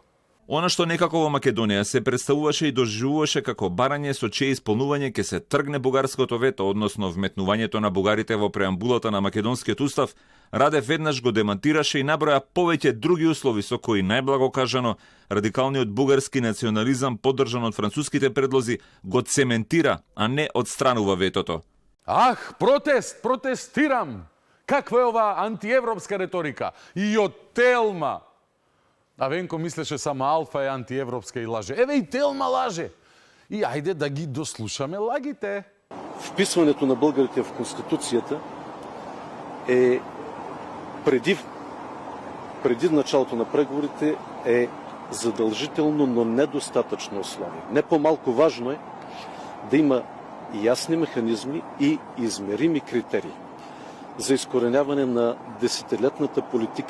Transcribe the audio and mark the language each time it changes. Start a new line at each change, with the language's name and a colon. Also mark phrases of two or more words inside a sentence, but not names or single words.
Macedonian: Она што некако во Македонија се представуваше и доживуваше како барање со чие исполнување ќе се тргне бугарското вето, односно вметнувањето на бугарите во преамбулата на македонскиот устав, Радев веднаш го демантираше и наброја повеќе други услови со кои, најблаго кажано, радикалниот бугарски национализам, поддржан од француските предлози, го цементира, а не отстранува ветото. Ах, протестирам! Каква е ова антиевропска реторика? И од Телма! А Венко мислеше само Алфа е антиевропска и лаже. Еве и Телма лаже! И ајде да ги дослушаме лагите.
Bulgarian: Вписването на българите в Конституцията е преди началото на преговорите е задължително, но недостатъчно условие. Не по-малко важно е да има ясни механизми и измерими критерии за изкореняване на десетилетната политика